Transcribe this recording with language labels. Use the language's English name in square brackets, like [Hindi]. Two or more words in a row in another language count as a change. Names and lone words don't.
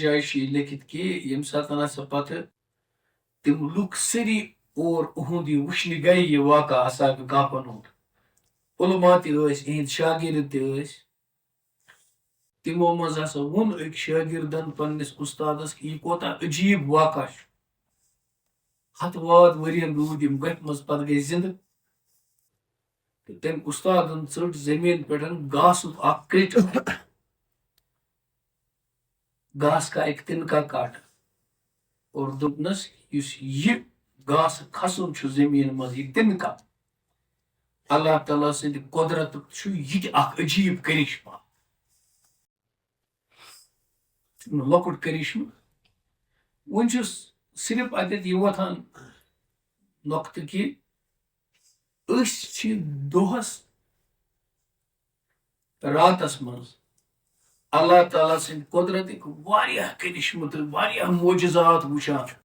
[Kashmiri] جایہِ چھُ یہِ لیکھِتھ کہ ییٚمہِ ساتہٕ ہسا پتہٕ تِم لُکھ سٲری اور اُہُنٛد یہِ وٕچھنہِ گٔے یہِ واقعہ اصحاب کہفن ہُنٛد علما تہِ ٲسۍ اِہِنٛدۍ شاگرد تہِ ٲسۍ تمو منٛز ہسا ووٚن أکۍ شٲگردن پننس استادس کہ یہِ کوتاہ عجیب واقعہ چھُ ہتھ واد ؤرین روٗدۍ یِم گۄپھِ منٛز پتہٕ گٔے زندٕ تہٕ تٔمۍ استادن ژٔٹ زٔمیٖن پٮ۪ٹھ گاسُک اکھ کٔٹۍ گاسہٕ [Urdu] کا ایک تنکا کاٹا اور [Kashmiri] دوٚپنس یُس یہِ گاسہٕ کھسُن چھُ زٔمیٖن منٛز یہِ تنکا اللہ تعالیٰ سٕنٛدِ قدرتُک چھُ یہِ تہِ اکھ عجیب کرشمہ لۄکُٹ کرشمہ وۄنۍ چھُس صرف اتٮ۪تھ یہِ وۄتھان نۄقطہٕ کہ أسۍ چھِ دۄہس راتس منٛز اللہ تعالیٰ سٕنٛدِ قدرتٕکۍ واریاہ کرشمہٕ تہٕ واریاہ معجزات وٕچھان